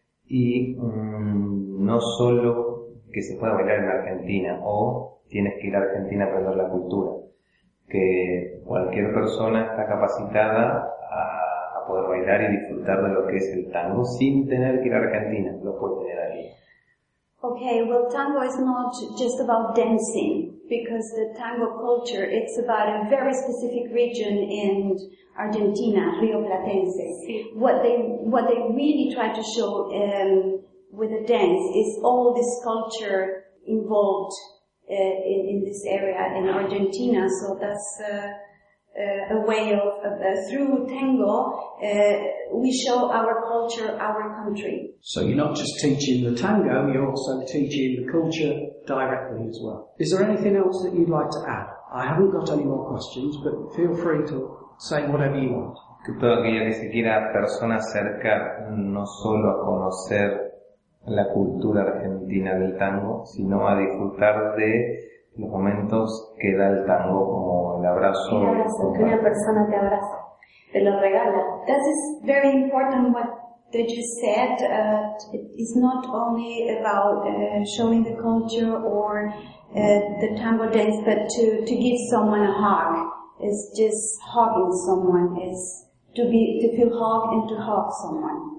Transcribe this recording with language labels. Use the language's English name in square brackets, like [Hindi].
[Spanish] Y no solo que se pueda bailar en Argentina, o tienes que ir a Argentina a aprender la cultura, que cualquier persona está capacitada a poder bailar y disfrutar de lo que es el tango sin tener que ir a Argentina, lo puede tener ahí. [English] Okay, well, tango is not just about dancing, because the tango culture, it's about a very specific region in Argentina, Rio Platense. What they really try to show with the dance is all this culture involved in this area in Argentina. So that's a way of, through tango, we show our culture, our country. So you're not just teaching the tango, you're also teaching the culture directly as well. Is there anything else that you'd like to add? I haven't got any more questions, but feel free to say whatever you want. [Spanish] Que todo aquello que se quiera persona acerca no solo a conocer la cultura argentina del tango, sino a disfrutar de los momentos que da el tango, como el abrazo. El abrazo, que una persona te abraza, te lo regala. [English] This is very important what they just said. It's not only about showing the culture or the tango dance, but to give someone a hug. It's just hugging someone. It's to feel hugged and to hug someone.